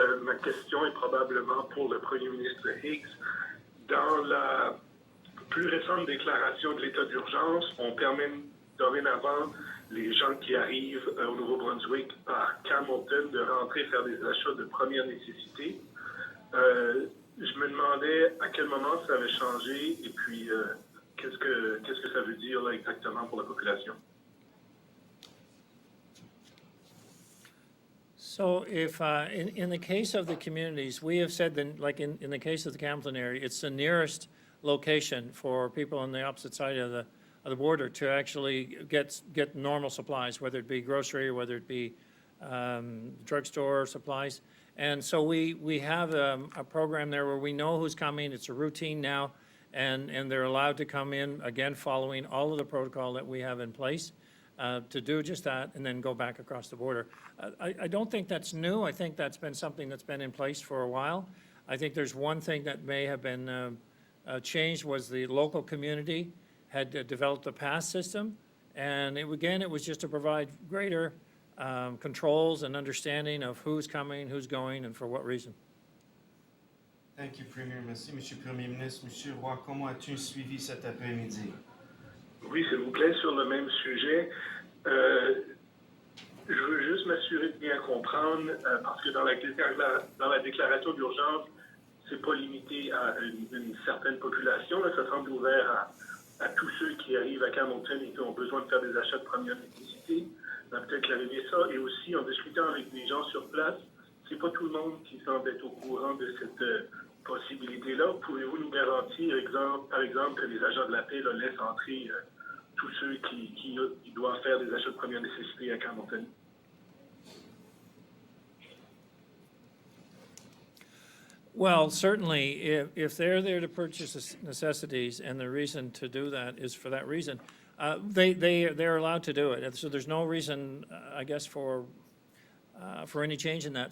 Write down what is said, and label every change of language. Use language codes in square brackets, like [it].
[fr] Ma question est probablement pour le Premier ministre Higgs. Dans la plus récente déclaration de l'état d'urgence, on permet dorénavant les gens qui arrivent au Nouveau-Brunswick par Campbellton de rentrer faire des achats de première nécessité. Je me demandais à quel moment ça avait changé et puis qu'est-ce que ça veut dire là, exactement pour la population. [en] So if, in the case of the communities, we have said that, like in the case of the Campbellton area, it's the nearest location for people on the opposite side of the border to actually get normal supplies, whether it be grocery or whether it be drugstore supplies. And so we have a program there where we know who's coming. It's a routine now, and they're allowed to come in, again, following all of the protocol that we have in place. To do just that and then go back across the border. I don't think that's new. I think that's been something that's been in place for a while. I think there's one thing that may have been changed was the local community had developed a pass system. And it was just to provide greater controls and understanding of who's coming, who's going, and for what reason. Thank you, Premier. [fr] Merci, Monsieur le Premier ministre. Monsieur Roy, comment as-tu suivi cet après-midi? Oui, s'il vous plaît, sur le même sujet. Je veux juste m'assurer de bien comprendre, parce que dans la déclaration d'urgence, c'est pas limité à une certaine population. Là, ça semble ouvert à tous ceux qui arrivent à Campbellton et qui ont besoin de faire des achats de première nécessité. On va peut-être clarifier ça. Et aussi, en discutant avec des gens sur place, c'est pas tout le monde qui semble être au courant de cette possibilité-là. Pouvez-vous nous garantir, par exemple, que les agents de la paix là, laissent entrer tous ceux qui doivent faire des achats de première nécessité à Campbellton? [en] Well, certainly, if they're there to purchase necessities and the reason to do that is for that reason, they're allowed to do it. And so there's no reason, I guess, for any change in that.